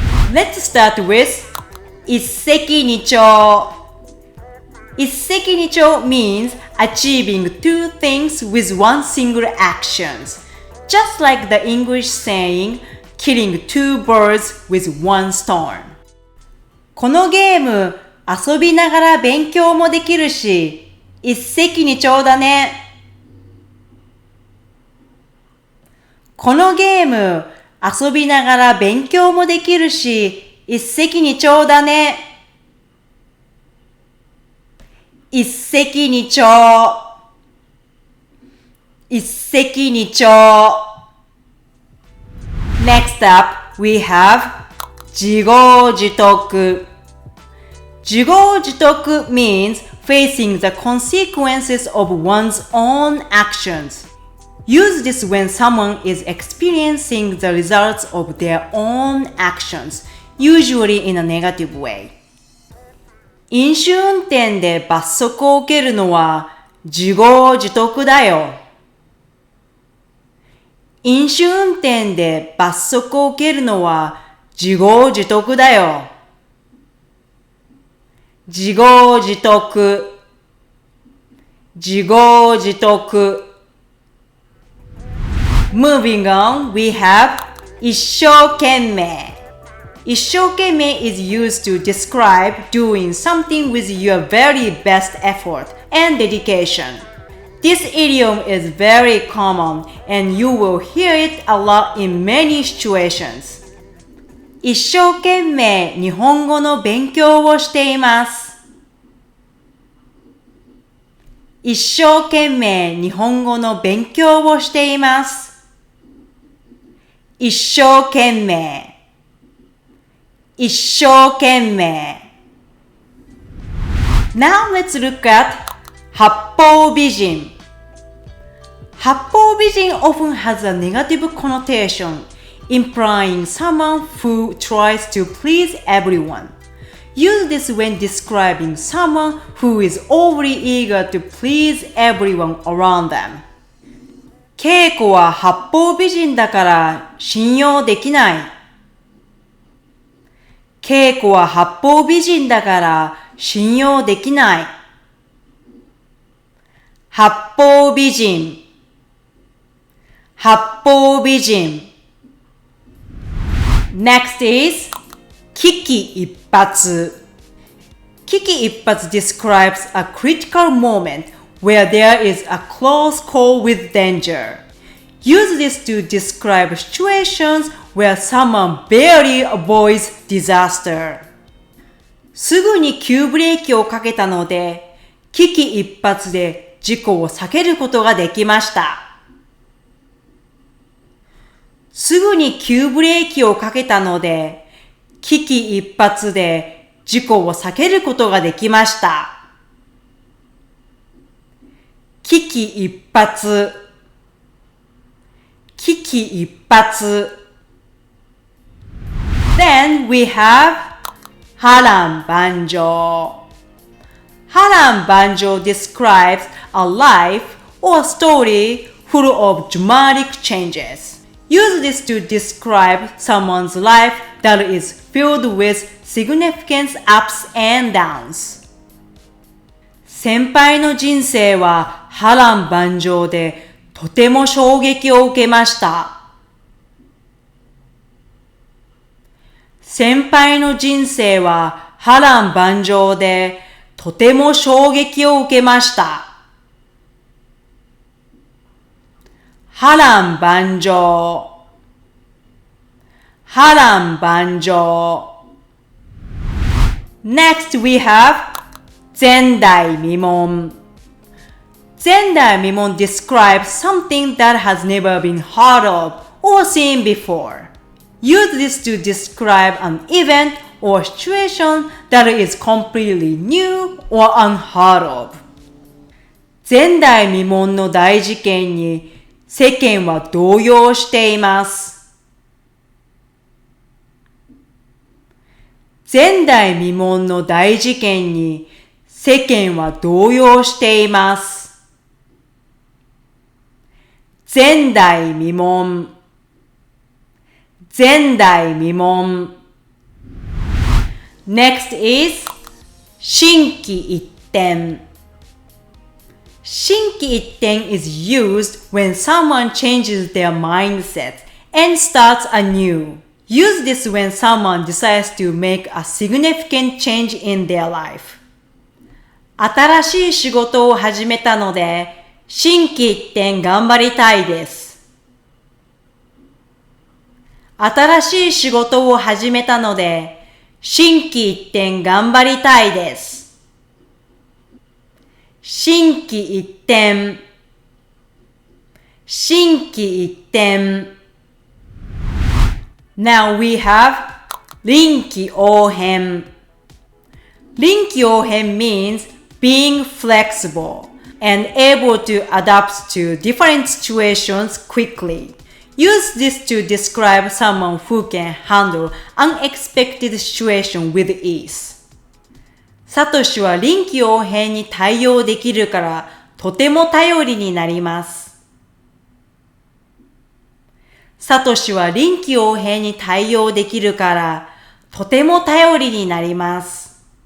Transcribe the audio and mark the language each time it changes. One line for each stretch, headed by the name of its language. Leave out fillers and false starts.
English: Let's start with 一石二鳥. 一石二鳥 means achieving 2 things with one single action. Just like the English saying, killing 2 birds with 1 stone.
Japanese: このゲーム遊びながら勉強もできるし、一石二鳥だね。このゲーム遊びながら勉強もできるし、一石二鳥だね。一石二鳥。一石二鳥。
English: Next up, we have 自業自得。自業自得 means facing the consequences of one's own actions. Use this when someone is experiencing the results of their own actions, usually in a negative way.
Japanese: 飲酒運転で罰則を受けるのは自業自得だよ。飲酒運転で罰則を受けるのは自業自得だよ。自業自得。自業自得。
English: Moving on, we have 一生懸命。一生懸命 is used to describe doing something with your very best effort and dedication. This idiom is very common and you will hear it a lot in many situations.
Japanese: 一生懸命日本語の勉強をしています。一生懸命日本語の勉強をしています。一生懸命。一生懸命。
English: Now let's look at 八方美人。八方美人 often has a negative connotation, implying someone who tries to please everyone. Use this when describing someone who is overly eager to please everyone around them.
Japanese: 稽古は八方美人だから信用できない。稽古は八方美人だから信用できない。八方美人。八方美人。
English: Next is 危機一髪。危機一髪 describes a critical moment where there is a close call with danger. Use this to describe situations where someone barely avoids disaster.
Japanese: すぐに急ブレーキをかけたので、危機一髪で事故を避けることができました。すぐに急ブレーキをかけたので、危機一髪で事故を避けることができました。危機一髪。危機一髪。
English: Then we have 波乱万丈。波乱万丈 describes a life or story full of dramatic changes. Use this to describe someone's life that is filled with significant ups and downs.
Japanese: 先輩の人生は波乱万丈でとても衝撃を受けました。先輩の人生は波乱万丈でとても衝撃を受けました。波乱万丈、波乱万丈。
English: Next we have 前代未聞。前代未聞 describes something that has never been heard of or seen before. Use this to describe an event or situation that is completely new or unheard of.
Japanese: 前代未聞の大事件に世間は動揺しています。前代未聞の大事件に世間は動揺しています。前代未聞、前代未聞。
English: Next is 心機一転。心機一転 is used when someone changes their mindset and starts anew. Use this when someone decides to make a significant change in their life.
Japanese: 新しい仕事を始めたので、心機一転頑張りたいです。新しい仕事を始めたので、心機一転頑張りたいです。心機一転、心機一転。
English: Now we have 臨機応変。臨機応変 means being flexible and able to adapt to different situations quickly. Use this to describe someone who can handle unexpected situations with ease.
Japanese: サトシは臨機応変に対応できるからとても頼りになります。サトシは臨機応変に対応できるからとても頼りになります。